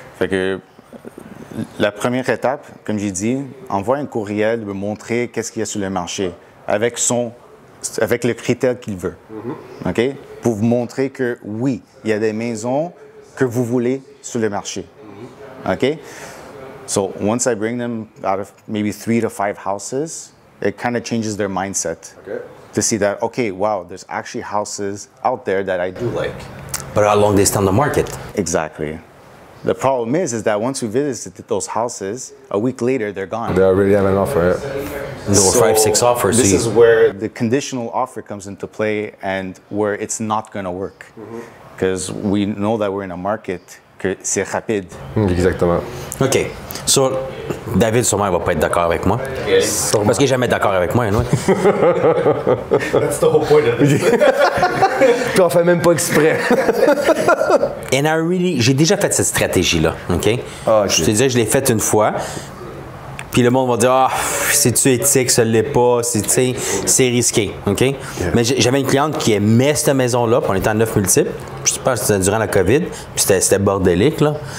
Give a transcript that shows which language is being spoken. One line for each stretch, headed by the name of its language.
French: Fait que la première étape, comme j'ai dit, envoie un courriel, me montrer qu'est-ce qu'il y a sur le marché avec le critère qu'il veut. OK? Pour vous montrer que oui, il y a des maisons que vous voulez sur le marché. OK?
English: So once I bring them out of maybe 3 to 5 houses, it kind of changes their mindset. To see that, okay, wow, there's actually houses out there that I do like. But how long they stay on the market? Exactly. The problem is that once we visited those houses, a week later, they're gone. They already have an offer. There were 5, 6 offers. This is where the conditional offer comes into play and where it's not going to work. Because we know that we're in a market
French: que c'est rapide. Exactement. OK. So, David, sûrement, il va pas être d'accord avec moi. Parce qu'il n'est jamais d'accord avec moi, anyway.
English: That's the whole point of this.
French: Puis on fait même pas exprès. And j'ai déjà fait cette stratégie-là, OK? Ah, OK. Je te disais, je l'ai faite une fois. Puis le monde va dire, c'est-tu éthique, ça l'est pas, c'est risqué, OK? Yeah. Mais j'avais une cliente qui aimait cette maison-là, puis on était en 9 multiples. Je pense que c'était durant la COVID, puis c'était bordélique, là.